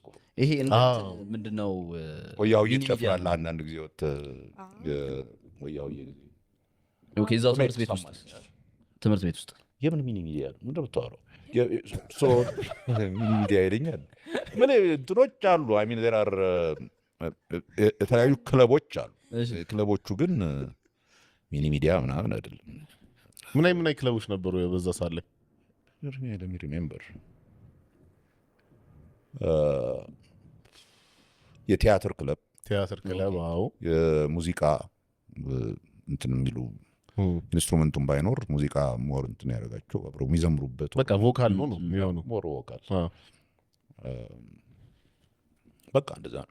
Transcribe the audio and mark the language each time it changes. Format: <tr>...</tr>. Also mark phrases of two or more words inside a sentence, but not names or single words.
<am>ይሄ ምንድነው ወያው ይጨፍራል አንዳንድ ጊዜ ወጥ ወያው ኦኬ እዛው ትምህርት ቤት ውስጥ የምን ሚኒ ሚዲያ ነው እንደምታወራው</am> <en>so mini media</en> <am>ይለኛል ምን እንትኖች አሉ</am> <en>I mean there are</en> <am>የተለያዩ ክለቦች አሉ ክለቦቹ ግን ሚኒ ሚዲያ ምናምን አይደለም ምን አይ ክለቦች ነበሩ በዛ ሳለ</am> <en>let me remember</en> <am>የቲያትር ክለብ አዎ የሙዚቃ እንትን የሚሉ ኢንስትሩመንቱን ባይኖር ሙዚቃ ሞር እንትን ያደርጋቸው አብረው የሚዘምሩበት በቃ ቮካል ነው የሚሆነው</am> <en>more vocal</en> <am>በቃ እንደዛ ነው</am>